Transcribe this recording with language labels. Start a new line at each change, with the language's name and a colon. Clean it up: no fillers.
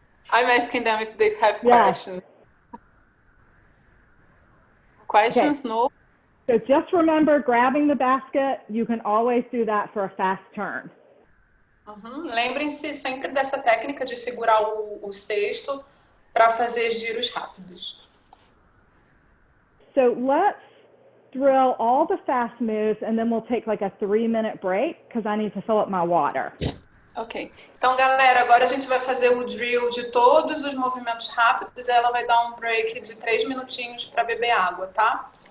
English: I'm asking them if they have questions. Questions? Okay. No? So just remember, grabbing the basket, you can always do that for a fast turn.
Portuguese: Lembrem-se sempre dessa técnica de segurar o cesto para fazer giros rápidos.
English: So let's drill all the fast moves and then we'll take like a 3-minute break because I need to fill up my water. Ok.
Portuguese: Então, galera, agora a gente vai fazer o drill de todos os movimentos rápidos e ela vai dar um break de 3 minutinhos para beber água, tá?